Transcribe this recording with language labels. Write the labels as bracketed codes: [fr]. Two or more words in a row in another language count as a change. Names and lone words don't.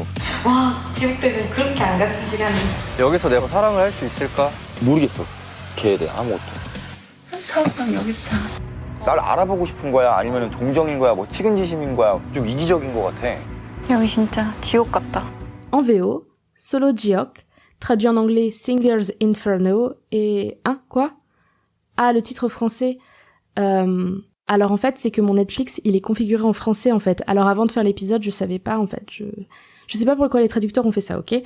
[ko] 와, 지옥도는 그렇게 안 같은 시간이. 여기서 내가 사랑을 할 수 있을까? 모르겠어. 걔에 대해 아무것도. 처음 여기서 자. 날 알아보고 싶은 거야? 아니면 동정인 거야? 뭐 측은지심인 거야? 좀 이기적인 거 같아. 여기 진짜 지옥 같다. [fr] En VO, Solo Jiok, traduit en anglais Singer's Inferno, et... quoi ? Ah, le titre français. Alors en fait, c'est que mon Netflix, il est configuré en français en fait. Alors avant de faire l'épisode, je savais pas en fait. Je sais pas pourquoi les traducteurs ont fait ça, ok ?